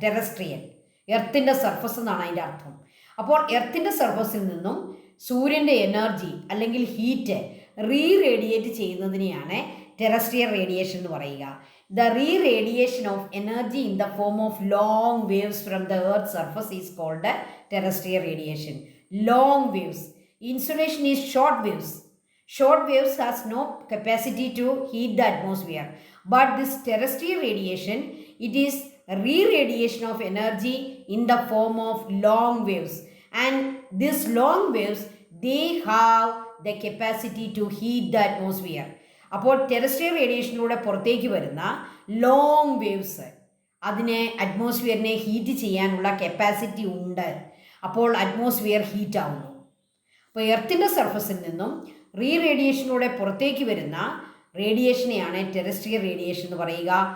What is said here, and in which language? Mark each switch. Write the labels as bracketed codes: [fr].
[ml] Terrestrial, എർത്തിൻ്റെ surface എന്നാണ് അതിൻ്റെ അർത്ഥം. അപ്പോൾ എർത്തിൻ്റെ സർഫസിൽ നിന്നും സൂര്യൻ്റെ എനർജി അല്ലെങ്കിൽ ഹീറ്റ് റേഡിയേറ്റ് ചെയ്യുന്നതിനെയാണ് ടെറസ്ട്രിയൽ റേഡിയേഷൻ എന്ന് പറയുക. [en] The radiation of energy in the form of long waves from the earth surface is called terrestrial radiation. Long waves. Insulation is short waves. Short waves has no capacity to heat the atmosphere. But this terrestrial radiation, it is re-radiation of energy in the form of long waves. And these long waves, they have the capacity to heat the atmosphere. [ml] അപ്പോൾ terrestrial റേഡിയേഷനിലൂടെ പുറത്തേക്ക് വരുന്ന long waves അതിനെ അറ്റ്മോസ്ഫിയറിനെ heat ചെയ്യാനുള്ള capacity ഉണ്ട്. അപ്പോൾ atmosphere heat ആവുന്നു. അപ്പോൾ എർത്തിൻ്റെ സർഫസിൽ നിന്നും റേഡിയേഷനിലൂടെ പുറത്തേക്ക് വരുന്ന റേഡിയേഷനെയാണ് ടെറസ്ട്രിയൽ റേഡിയേഷൻ എന്ന് പറയുക.